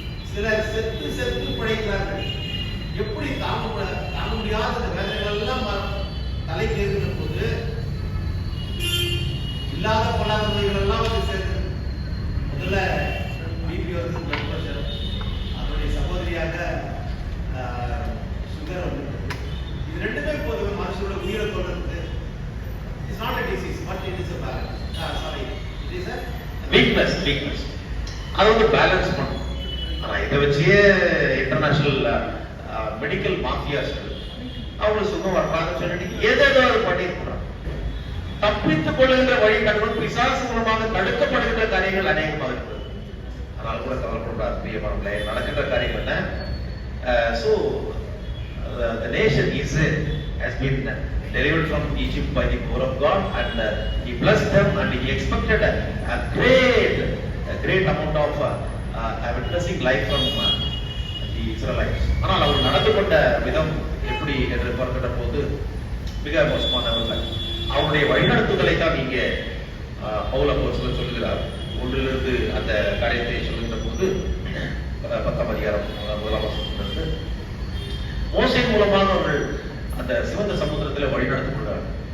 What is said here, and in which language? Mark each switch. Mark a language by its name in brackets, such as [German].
[Tamil] சிலர் செத்து செத்து பிழைக்கிறார்கள். எப்படி தாங்க முடியாத வேலைகள் எல்லாம் தலைக்கு ஏறுகிற போது இல்லாத பலாதவைகள் எல்லாம் வந்து சேர்ந்து முதல்ல பிபி வந்து பிளட் பிரஷர், அதனுடைய சகோதரியாக சுகர் வந்து, இது ரெண்டுமே போதுமே மனுஷனோட உயிரை தொடர்ந்து. [English] It's not a disease but it is a balance. Sorry, it is a weakness. [Tamil] அது வந்து பேலன்ஸ் பண்ணும். ஆனா இதை வச்சே இன்டர்நேஷனல் மெடிக்கல் மாஃபியாஸ் அவங்களுக்கு சுகம் வர்றாங்கன்னு சொல்லிட்டு ஏதேதோ பண்ணிருக்கிறாங்க. தப்பித்துக் கொள்ளுகின்ற வழி கடவுள் பிசாசு மூலமாக தடுக்கப்படுகின்ற காரியங்கள் அநேகமாக இருக்கிறது. ஆனால் கூட கவலைப்படாது பிரியமானவர்களே, நடக்கின்ற காரியம் என்ன? [English] So the nation Israel has been delivered from Egypt by the power of God, and he blessed them, and he expected a great amount of witnessing life from the Israelites. [Tamil] ஆனால் அவர் நடந்து கொண்ட விதம் எப்படி என்று பார்க்கின்ற போது மிக மோசமானவர்கள். அவருடைய வழிநடத்துதலை தான் இங்கே பவுல் அப்போஸ்தலர் சொல்கிறார். ஒன்றிலிருந்து அந்த காரியத்தை சொல்கின்ற போது 10ஆம் அதிகாரம் 1ஆம் வசனத்திலிருந்து மோசே மூலமாக அவர்கள் அந்த சிவந்த சமுத்திரத்தில் வழிநடத்தப்படுகிறார்.